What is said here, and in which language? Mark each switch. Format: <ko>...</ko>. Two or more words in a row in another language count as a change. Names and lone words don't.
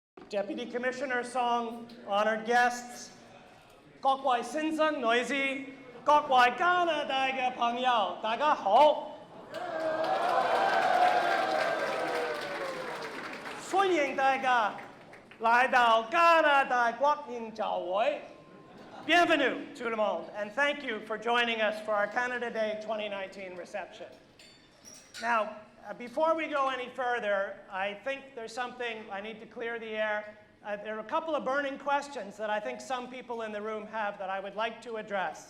<en>Deputy Commissioner Song, honored guests,</en> <yue>各位先生女士，各位加拿大嘅朋友，大家好。歡迎大家來到加拿大國慶酒會。</yue> <fr>Bienvenue tout le monde,</fr> <en>and thank you for joining us for our Canada Day 2019 reception. Now, before we go any further, I think there's something I need to clear the air. There are a couple of burning questions that I think some people in the room have that I would like to address.</en>